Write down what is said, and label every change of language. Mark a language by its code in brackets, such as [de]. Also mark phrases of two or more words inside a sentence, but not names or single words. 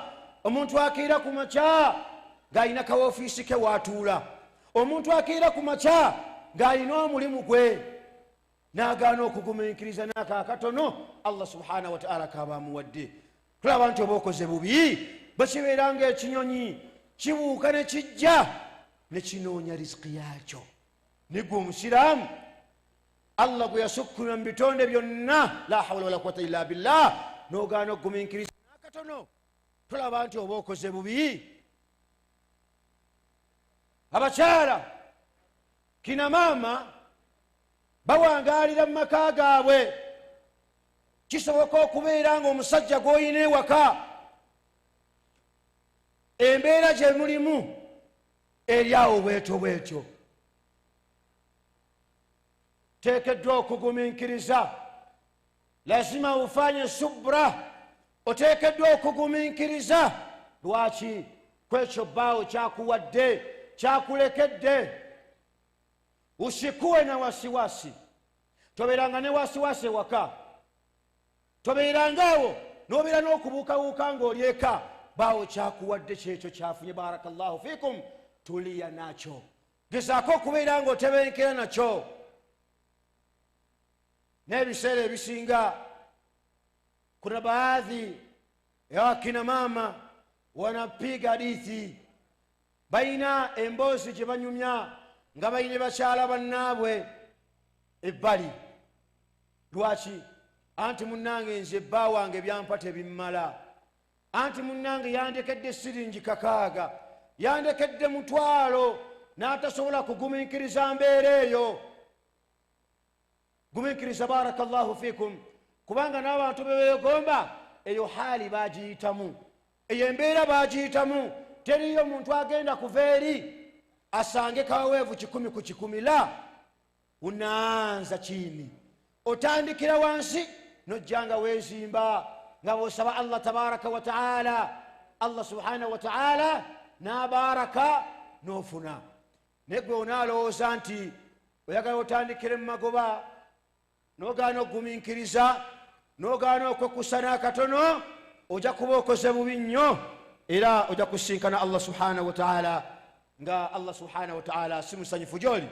[lg] Omuntu akiira ku makya ng'alina kawofiisi ke waatuula, omuntu akiira ku makya ng'alina omulimu gwe, n'agaana okugumiikiriza n'akaakatono [ar] الله سبحانه وتعالى [lg] kaabamuwadde. Tolaba nti oba okoze bubi. Bwe kibeera ng'ekinyonyi kibuuka ne kijja ne kinoonya riziki yaakyo. Ne gwe omusiraamu, Allah gwe yasukkulira mu bitonde byonna, [ar] لا حول ولا قوة إلا بالله, [lg] n'ogaana okugumiikiriza n'akatono, tolaba nti oba okoze bubi. Abakyala, kina maama bawangaalira mu maka gaabwe. Kisoboka okubeera ng'omusajja gw'olina ewaka, embeera gye mulimu eri awo bwetyo bwetyo. Teekeddwa okugumiikiriza, [sw] lazima ufanye subra. [lg] Oteekeddwa okugumiikiriza. Lwaki? Kwekyo bbaawo kyakuwadde, kyakulekedde. [sw] Usikuwe na wasiwasi. [lg] Tobeeranga ne wasiwasi ewaka. Tobeerangaawo n'obeera n'okubuukawuuka ng'oli eka. Bbaawo kyakuwadde kyekyo kyafunye. [ar] بارك الله فيكم. [lg] Tuliya nakyo. Gezaako okubeera ng'otebenkera nakyo. N'ebiseera ebisinga [sw] kuna baadhi ya wakina mama wanapiga hadithi, baina [lg] emboozi gye banyumya nga bayine bakyala bannaabwe ebbali. Lwaki? Anti munnange nze bba wange byampa tebimmala. Anti munnange yandekedde siringi 6, yandekedde 1,000, n'atasobola kugumiikiriza mbeera eyo. Gumiikiriza, [ar] بارك الله فيكم, [lg] kubanga n'abantu bebeegomba eyo haali bagiyitamu, eyo embeera bagiyitamu. Teriyo muntu agenda kuva eri asange kaweevu 10 ku 10. [sw] La, unaanza chini, [lg] otandikira wansi nojjanga weezimba nga bw'osaba [ar] الله تبارك وتعالى. الله سبحانه وتعالى [lg] n'abaraka n'ofuna. Naye gwe onaalowooza nti oyagala otandikire mu magoba, n'ogaana okugumiikiriza, n'ogaana okwekusa n'akatono, ojja kuba okoze bubi nnyo, era ojja kusinkana [ar] الله سبحانه وتعالى [lg] nga [ar] الله سبحانه وتعالى [lg] si musanyufu gy'oli.